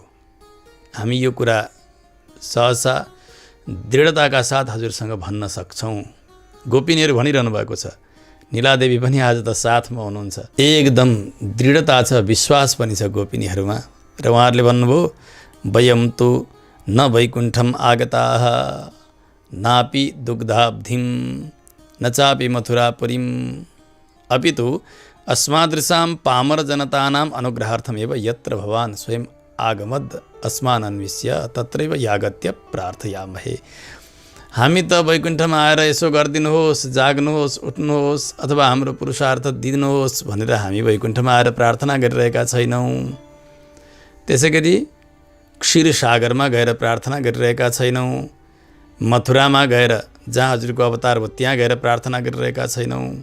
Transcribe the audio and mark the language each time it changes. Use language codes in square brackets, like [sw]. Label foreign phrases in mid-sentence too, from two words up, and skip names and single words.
[ne] हामी यो कुरा सहसा दृढताका साथ हजुरसँग भन्न सक्छौँ। गोपिनीहरू भनिरहनु भएको छ, नीलादेवी पनि आज त साथमा हुनुहुन्छ। एकदम दृढता छ, विश्वास पनि छ गोपिनीहरूमा। र उहाँहरूले भन्नुभयो, [sa] वयं तु न वैकुण्ठम आगताः नापि दुग्धाब्धिम न चापि मथुरापुरीम अपितु अस्मादृशां पामर जनतानाम् अनुग्रहार्थमेव यत्र भवान् स्वयं आगमद् अस्मान् अन्विष्य तत्रैव यागत्य प्रार्थयामहे। [ne] हामी त वैकुण्ठमा आएर यसो गरिदिनुहोस्, जाग्नुहोस्, उठ्नुहोस् अथवा हाम्रो पुरुषार्थ दिनुहोस् भनेर हामी वैकुण्ठमा आएर प्रार्थना गरिरहेका छैनौँ। त्यसै गरी क्षीरसागरमा गएर प्रार्थना गरिरहेका छैनौँ। मथुरामा गएर जहाँ हजुरको अवतार हो त्यहाँ गएर प्रार्थना गरिरहेका छैनौँ।